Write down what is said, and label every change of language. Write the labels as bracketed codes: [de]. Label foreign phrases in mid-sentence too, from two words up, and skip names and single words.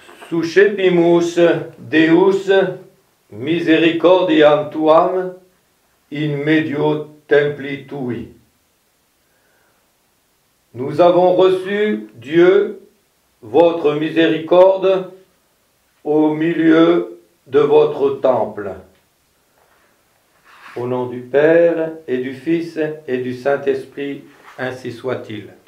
[la] Suscepimus Deus misericordiam tuam in medio templi tui. [fr] Nous avons reçu, Dieu, votre miséricorde au milieu de votre temple. Au nom du Père et du Fils et du Saint-Esprit, ainsi soit-il.